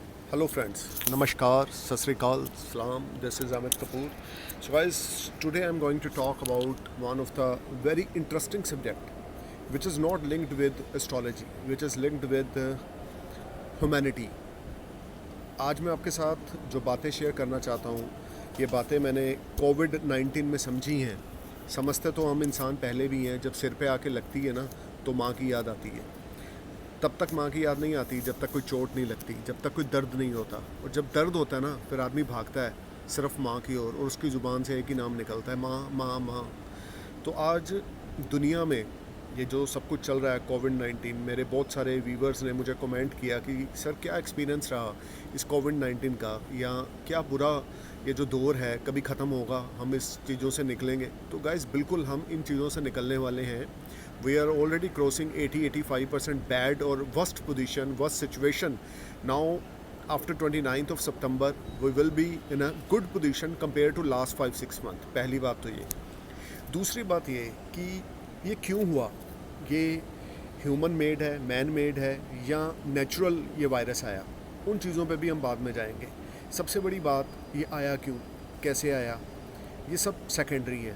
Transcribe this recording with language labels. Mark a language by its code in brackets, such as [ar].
[en] Hello friends, Namaskar, Sat Sri Akal, Salam, this is Amit Kapoor. So guys, today I'm going to talk about one of the very interesting subject which is not linked with astrology, which is linked with humanity. [hi] आज मैं आपके साथ जो बातें share करना चाहता हूँ, ये बातें मैंने कोविड-19 में समझी हैं। समझते तो हम इंसान पहले भी हैं, जब सिर पे आके लगती है ना तो माँ की याद आती है। तब तक माँ की याद नहीं आती जब तक कोई चोट नहीं लगती, जब तक कोई दर्द नहीं होता। और जब दर्द होता है ना फिर आदमी भागता है सिर्फ माँ की ओर, और उसकी ज़ुबान से एक ही नाम निकलता है, माँ माँ माँ। तो आज दुनिया में ये जो सब कुछ चल रहा है कोविड-19, मेरे बहुत सारे व्यूवर्स ने मुझे कमेंट किया कि सर क्या एक्सपीरियंस रहा इस कोविड-19 का, या क्या पूरा ये जो दौर है कभी ख़त्म होगा, हम इस चीज़ों से निकलेंगे। तो गाइस बिल्कुल हम इन चीज़ों से निकलने वाले हैं। [en] We are already crossing 80-85% bad or worst position, worst situation. Now, after 29th of September, we will be in a good position compared to last 5-6 months. [hi] पहली बात तो ये। दूसरी बात ये कि ये क्यों हुआ, ये ह्यूमन मेड है, मैन मेड है, या नेचुरल ये वायरस आया, उन चीज़ों पे भी हम बाद में जाएंगे। सबसे बड़ी बात ये आया क्यों, कैसे आया, ये सब सेकेंडरी है।